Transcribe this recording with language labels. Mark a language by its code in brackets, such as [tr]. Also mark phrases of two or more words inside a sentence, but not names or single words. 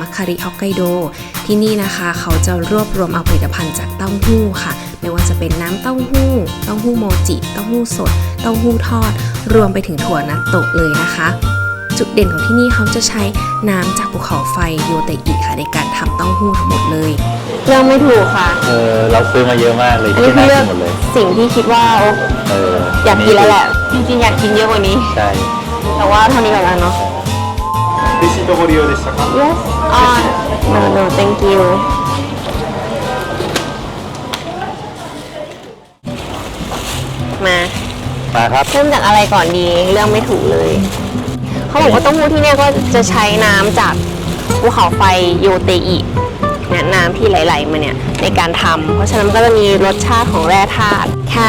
[th] คคาริฮอกไกโดที่นี่นะคะเขาจะรวบรวมเอาผลิตภัณฑ์จากเต้าหู้ค่ะไม่ว่าจะเป็นน้ำเต้าหู้โมจิเต้าหู้สดเต้าหู้ทอดรวมไปถึงถั่วนัตโตะเลยนะคะจุดเด่นของที่นี่เขาจะใช้น้ำจากภูเขาไฟโยเตอิค่ะในการทำเต้าหู้ทั้งหมดเลย เลือกไม่ถูกค่ะ เราซื้อมาเยอะมากเลย อันนี้ ที่ คือ น่า เลือก กินหมดเลย สิ่งที่คิดว่าอยากกินแล้วแหละจริงๆอยากกินเยอะกว่านี้ ใช่ แต่ว่าเท่านี้ก่อนแล้วเนาะ [ja] レシートご利用でしたか？ [en] yes no thank you [th] มาครับ เริ่มจากอะไรก่อนดีเรื่องไม่ถูกเลยเขาบอกว่าเต้าหู้ที่เนี่ยก็จะใช้น้ำจากภูเขาไฟโยเตอิเนี่ยน้ำที่ไหลๆมาเนี่ยในการทำเพราะฉะนั้นก็จะมีรสชาติของแร่ธาตุค่ะ